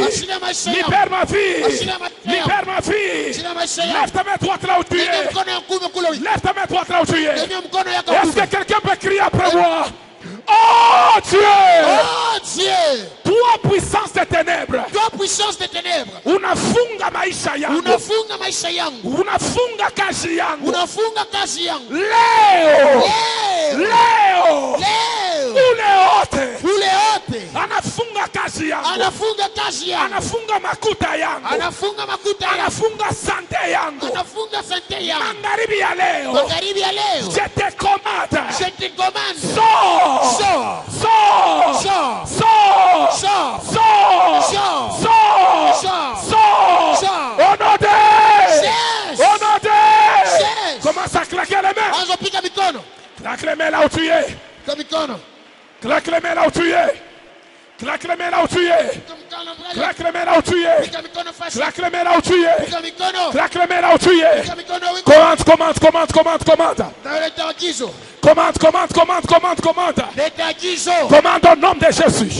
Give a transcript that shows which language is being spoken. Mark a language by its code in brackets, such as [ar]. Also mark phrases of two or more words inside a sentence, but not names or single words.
[fr] Libère ma vie. Libère ma vie. Lève ta main droite là où tu es. Lève ta main droite là où tu es. Est-ce que quelqu'un peut crier après moi? Oh Dieu! Oh Dieu! Toi puissance des ténèbres. Toi puissance des ténèbres. [sw] Unafunga maisha yangu. Unafunga maisha yangu. Unafunga kazi yangu. Unafunga kazi yangu. Leo. Leo. Leo. Leo. Ule wote. Ule wote. Anafunga kazi yangu. Anafunga kazi yangu. Anafunga makuta yangu. Anafunga makuta yangu. Anafunga sante yangu. Anafunga sante yangu. Magharibi ya leo. Magharibi ya leo. [fr] Je te commande. Je te commande. Sors. Sors. Sors. Sors. Sors. Sors. Sors. Sors. Sors. Sors. Sors. Sors. Au nom de. Cesse. Au nom de. Cesse. Commence à claquer les mains. [sw] Anza piga mikono. [fr] Claque les mains là où tu es. [sw] Piga mikono. [fr] Claque les mains là où tu es. Claque les mains là où tu es. Claque les mains là où tu es. Claque les mains là où tu es. Claque les mains là où tu es. Commande. Commande au nom de Jésus.